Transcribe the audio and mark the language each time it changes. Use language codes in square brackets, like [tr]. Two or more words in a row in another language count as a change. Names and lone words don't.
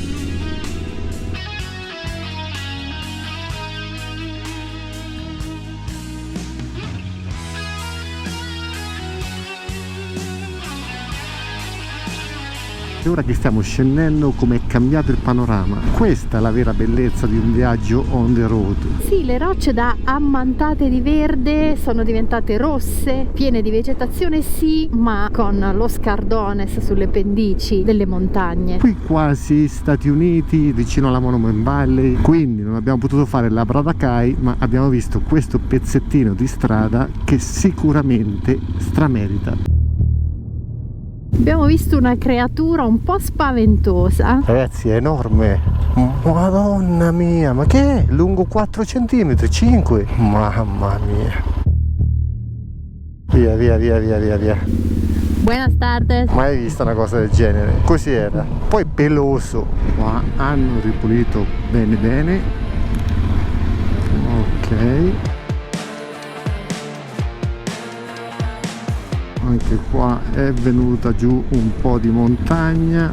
[it] E ora che stiamo scendendo, come è cambiato il panorama. Questa è la vera bellezza di un viaggio [en] on the road. [it] Sì, le rocce da ammantate di verde sono diventate rosse, piene di vegetazione sì, ma con lo scardones sulle pendici delle montagne. Qui quasi Stati Uniti, vicino alla Monument Valley, quindi non abbiamo potuto fare la Bradacai, ma abbiamo visto questo pezzettino di strada che sicuramente stramerita. Abbiamo visto una creatura un po' spaventosa. Ragazzi, è enorme. Madonna mia, ma che è? Lungo 4 cm, 5. Mamma mia. Via. [es] Buenas tardes. [it] Mai vista una cosa del genere. Così era. Poi peloso. Qua hanno ripulito bene. Ok. Anche qua è venuta giù un po' di montagna.